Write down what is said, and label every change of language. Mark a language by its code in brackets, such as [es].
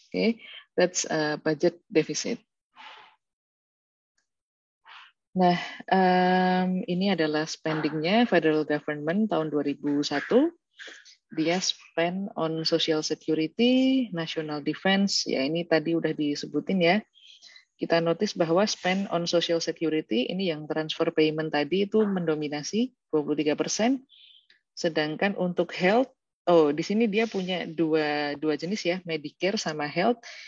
[en] Okay, that's budget deficit. [id] Nah, ini adalah spending-nya federal government tahun 2001. [en] Dia spend on social security, national defense. [id] Ya, ini tadi udah disebutin ya. Kita notice bahwa [en] spend on social security [id] ini yang transfer payment tadi itu mendominasi 23%. Sedangkan untuk health, di sini dia punya dua jenis ya, Medicare sama health.